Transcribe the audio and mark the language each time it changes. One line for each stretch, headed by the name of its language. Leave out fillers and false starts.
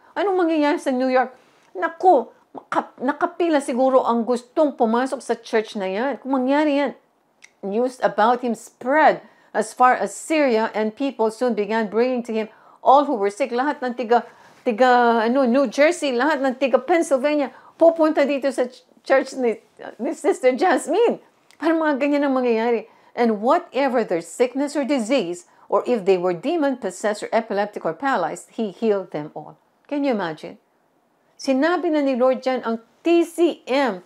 Filipino: Anong mangyayari sa New York? Naku, nakapila siguro ang gustong pumasok sa church na yan. Kung mangyari yan,
English: news about Him spread as far as Syria, and people soon began bringing to Him all who were sick.
Filipino: Lahat ng tiga New Jersey, lahat ng tiga Pennsylvania, pupunta dito sa church ni Sister Jasmine. Parang mga ganyan ang mangyayari.
English: And whatever their sickness or disease, or if they were demon-possessed or epileptic or paralyzed, He healed them all. Can you imagine?
Filipino: Sinabi na ni Lord dyan, ang TCM.